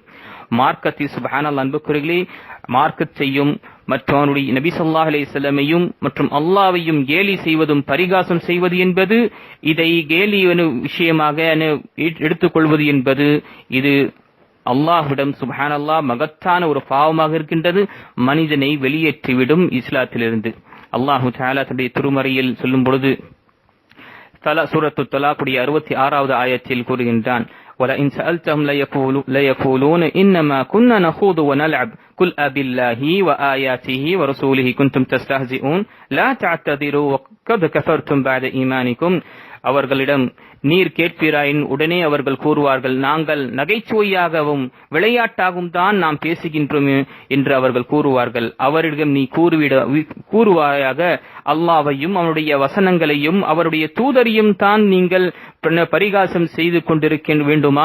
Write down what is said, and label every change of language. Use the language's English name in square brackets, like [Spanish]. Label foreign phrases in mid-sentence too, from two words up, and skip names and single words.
[Tamil] மார்க்கத்தை சுப்ஹானல்லாஹ் அன்புக்குரியவர்களே, மார்க்கத்தையும் மற்றும் அவருடைய நபி [Arabic] صلى الله عليه وسلم [Tamil] மற்றும் அல்லாஹ்வையும் கேலி செய்வதும் பரிகாசம் செய்வது என்பது, இதை கேலி விஷயமாக எடுத்துக்கொள்வது என்பது இது அல்லாஹ்விடம் சுப்ஹானல்லாஹ் மகத்தான ஒரு பாவமாக இருக்கின்றது, மனிதனை வெளியேற்றிவிடும் இஸ்லாத்திலிருந்து. [Arabic] الله تعالى [Tamil] தன்னுடைய திருமறையில் சொல்லும் பொழுது சூரத்து தலாக்குடைய 66வது ஆயத்தில் கூறுகின்றான், [Arabic] وَلَئِنْ سَأَلْتَهُمْ لَيَقُولُونَ إِنَّمَا كُنَّا نَخُوضُ وَنَلْعَبُ قُلْ أَبِاللَّهِ وَآيَاتِهِ وَرَسُولِهِ كُنْتُمْ تَسْتَهْزِئُونَ لَا تَعْتَذِرُوا وَقَدْ كَفَرْتُمْ بَعْدَ إِيمَانِكُمْ. [Tamil] அவர்களிடம் நீர் கேட்பீராயின் உடனே அவர்கள் கூறுவார்கள், நாங்கள் நகைச்சுவையாகவும் விளையாட்டாகவும் தான் நாம் பேசுகின்றோம் என்று அவர்கள் கூறுவார்கள். அவரிடம் நீ கூறுவாயாக, அல்லாஹ்வையும் அவருடைய வசனங்களையும் அவருடைய தூதரையும் தான் நீங்கள் பரிகாசம் செய்து கொண்டிருக்க வேண்டுமா?